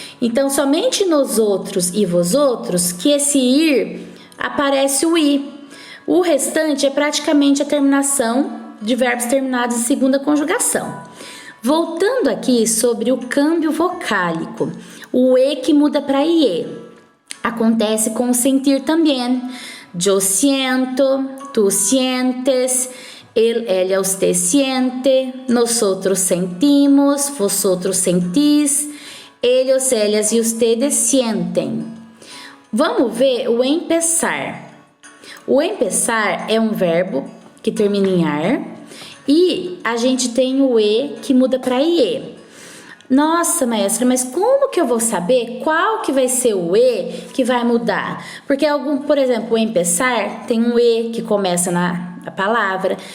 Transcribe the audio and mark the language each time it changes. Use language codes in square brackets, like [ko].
[pt] Então, somente nos outros e vos outros que esse ir aparece o i. O restante é praticamente a terminação de verbos terminados em segunda conjugação. Voltando aqui sobre o câmbio vocálico, o e que muda para ie. Acontece com o sentir também. [es] Yo siento, tu sientes, ella, usted siente, nosotros sentimos, vosotros sentís, ellos, ellas e ustedes sienten. [pt] Vamos ver o empezar. O empezar é um verbo que termina em ar e a gente tem o e que muda para ie. Nossa, maestra, mas como que eu vou saber qual que vai ser o e que vai mudar? Porque por exemplo, o empezar tem um e que começa na palavra.